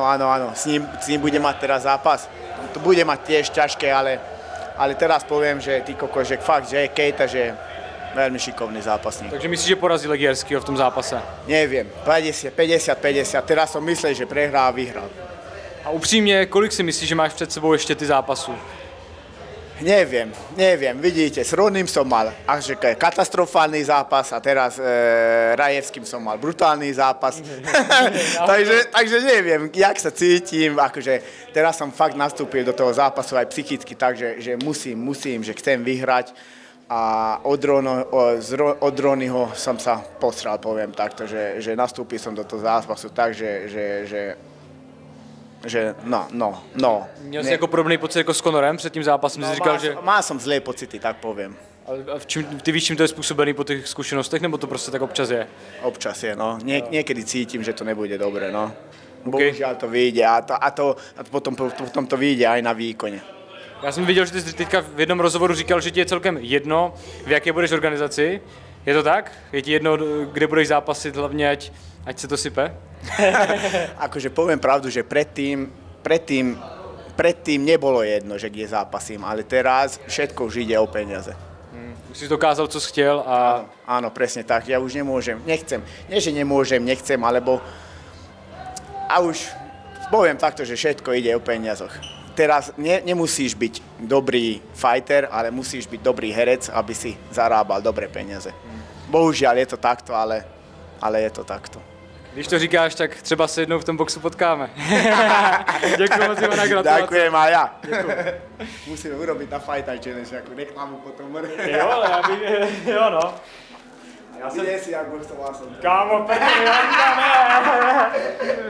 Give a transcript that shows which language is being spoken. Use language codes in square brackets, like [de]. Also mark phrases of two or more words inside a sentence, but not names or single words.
[sk] S ním bude mať teraz zápas. To bude mať tiež ťažké, ale teraz poviem, že ty kokos, že fakt, že Keita, že veľmi šikovný zápasník. Takže myslíš, že porazí Legierskyho v tom zápase? Neviem, 50-50. Teraz som myslel, že prehrá a vyhral. [cs] A upřímně, kolik si myslíš, že máš před sebou ještě ty zápasů? [sk] Neviem, vidíte, s Ronim som mal až katastrofálny zápas a teraz Rajevským som mal brutálny zápas. takže neviem, jak sa cítim, akože teraz som fakt nastúpil do toho zápasu aj psychicky, takže že musím, že chcem vyhrať. A od Ronyho som sa posral, poviem takto, že nastúpil som do toho zápasu tak, že no. [cs] Měl jsi jako podobný pocit jako s Conorem před tím zápasem, jsi říkal, že... [sk] Má som zlé pocity, tak poviem. [cs] A ty víš, čím to je způsobený po těch zkušenostech, nebo to prostě tak občas je? [sk] Občas je, no. Niekedy cítim, že to nebude dobre, no. Bohužiaľ to vyjde a potom to vyjde aj na výkone. [cs] Já jsem viděl, že ty jsi teďka v jednom rozhovoru říkal, že ti je celkem jedno, v jaké budeš organizaci. Je to tak? Je ti jedno, kde budeš zápasit, hlavně ať se to sype? [sk] Akože poviem pravdu, že predtým nebolo jedno, že kde zápasím, ale teraz všetko už ide o peniaze. [cs] Už si dokázal, co jsi chtěl a... [sk] Áno, presne tak. Ja už nechcem. Nie, že nechcem, alebo... A už poviem takto, že všetko ide o peniazoch. Teraz nemusíš byť dobrý fighter, ale musíš byť dobrý herec, aby si zarábal dobré peniaze. Bohužiaľ je to takto, ale je to takto. [cs] Když to říkáš, tak třeba se jednou v tom boxu potkáme. Děkuji moc, Ivana, gratulace. [sk] Ďakujem aj ja. Musíme urobiť na Fight Night Challenge nejakú reklamu potom. [cs] Jo no. [sk] Kde si, jak boxoval som. Kámo, pekne,